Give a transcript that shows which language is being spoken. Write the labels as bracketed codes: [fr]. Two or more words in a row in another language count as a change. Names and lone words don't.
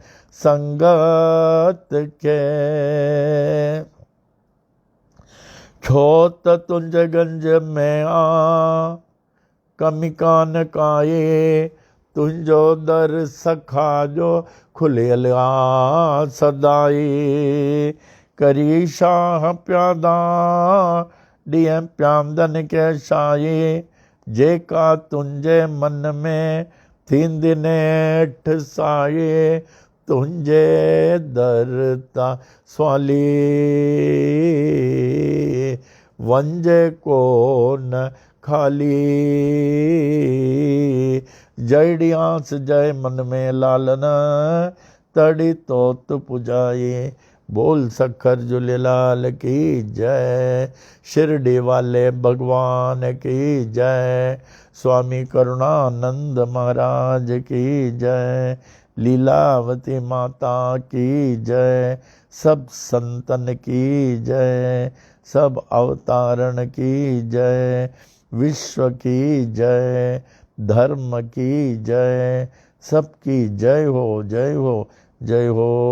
[sd] संगत खे, छो त तुंहिंजे गंज में आ कमी कान काए, तुंहिंजो दर सखा जो खुलियल आ सदाई, करी शाह प्यादा ॾींहं प्यादनि खे शाही, जेका तुंहिंजे मन में थींदी नेठि साई, तुंजे दरता स्वाली वंजे को न खाली जड़ियांस जय मन में लालन तड़ी तोत पुजाए बोल सखर झूलेलाल की [hi] जय शिरडी वाले भगवान की जय स्वामी करुणानंद महाराज की जय लीलावती माता की जय सब संतन की जय सब अवतारण की जय विश्व की जय धर्म की जय सबकी जय हो जय हो जय हो।